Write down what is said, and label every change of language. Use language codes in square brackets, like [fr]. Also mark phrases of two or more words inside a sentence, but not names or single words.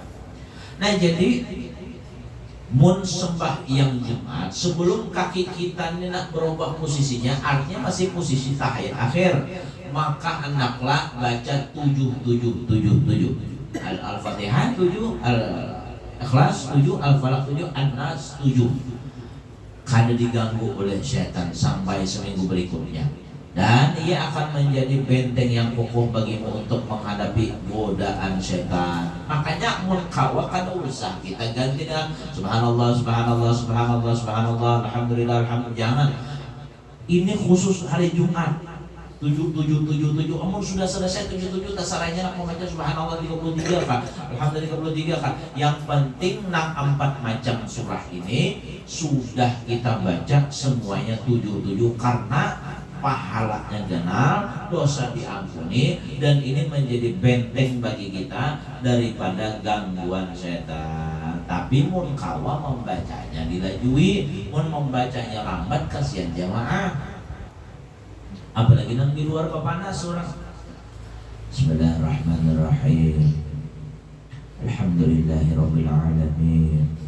[bjn] Nah jadi mun sembahyang Jumat sebelum kaki kita ini nak berubah posisinya, artinya masih posisi tahiyat akhir, maka hendaklah baca 7 Al-Fatihah 7, Al-Ikhlas 7, Al-Falaq 7, An-Nas 7. Kada diganggu oleh setan sampai seminggu berikutnya. [id] Dan ia akan menjadi benteng yang kokoh bagimu untuk menghadapi godaan setan. [bjn] Makanya mun kawa kada usah kita ganti dengan [ar] سبحان الله، سبحان الله، سبحان الله، سبحان الله، الحمد لله، الحمد لله. [bjn] Jangan. [id] Ini khusus hari Jumat. 7. [bjn] Amun sudah selesai 7 tasaranya nak membaca subhanallah 33 kan, alhamdulillah 33 kan. Yang penting nak 4 macam surah ini sudah kita baca semuanya 7 karena pahalanya genap, dosa diampuni, dan ini menjadi benteng bagi kita daripada gangguan setan. Tapi mun kawa membacanya dilajui, mun membacanya lambat kasihan jamaah. Apalagi nang di luar papanas orang. [ar] بسم الله الرحمن الرحيم. الحمد لله رب العالمين.